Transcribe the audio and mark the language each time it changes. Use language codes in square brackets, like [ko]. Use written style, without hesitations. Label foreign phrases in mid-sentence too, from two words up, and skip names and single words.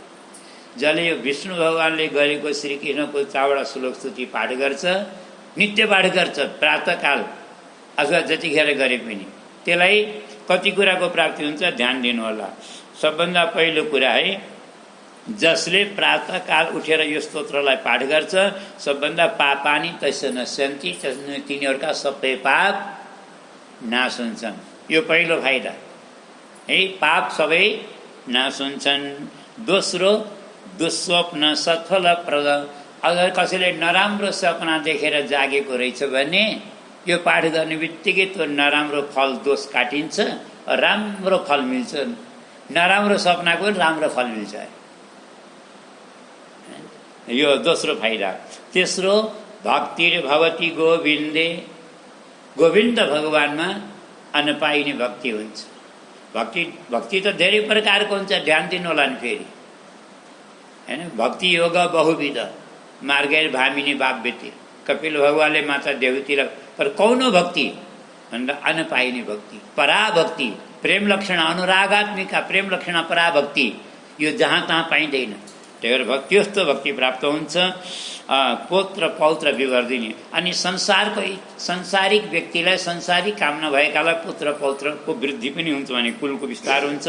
[ne] जसले यो विष्णु भगवानले गरेको श्रीकृष्णको 4वटा श्लोक स्तुति पाठ गर्छ, नित्य पाठ गर्छ प्रातःकाल अथवा जतिखेर गरे पनि, त्यसलाई कति कुराको प्राप्ति हुन्छ ध्यान दिनु होला। सबभन्दा पहिलो कुरा है, जसले प्रातःकाल उठेर यो स्तोत्रलाई पाठ गर्छ, सबभन्दा [sa] पापानि तस्य नश्यन्ति, [ne] तिनीहरूका सबै पाप नाश हुन्छन्। यो पहिलो फाइदा है, पाप सबै नाश हुन्छन्। दोस्रो, [sa] दुस्वप्न सत्फलप्रद, [ne] अगर कसैले नराम्रो सपना देखेर जागेको रहेछ भने यो पाठ गर्ने बित्तिकै त्यो नराम्रो फल दोष काटिन्छ, राम्रो फल मिल्छ। नराम्रो सपनाको पनि राम्रो फल मिल्छ, यो दोस्रो फाइदा। तेस्रो, [sa] भक्तिर भवती गोविन्दे, [ne] गोविन्द भगवानमा अनपाइने भक्ति हुन्छ। भक्ति त धेरै प्रकारको हुन्छ, ध्यान दिनु होला नि फेरि हैन। [sa] भक्ति योग बहुविध, मार्गैर भामिनी भाव्यते, [ne] कपिल भगवानले माता देवतीलाई, पर कौन भक्ति भन्दा अनपाइने भक्ति, पराभक्ति, प्रेम लक्षण अनुरागात्मिका प्रेम लक्षण पराभक्ति, यो जहाँ तहाँ पाइँदैन। त्यही भएर भक्ति जस्तो भक्ति प्राप्त हुन्छ। [sa] पौत्र पौत्र विवर्धिनी, [ne] अनि संसारिक व्यक्तिलाई संसारिक कामना भएकालाई पुत्र पौत्रको वृद्धि पनि हुन्छ भने कुलको विस्तार हुन्छ।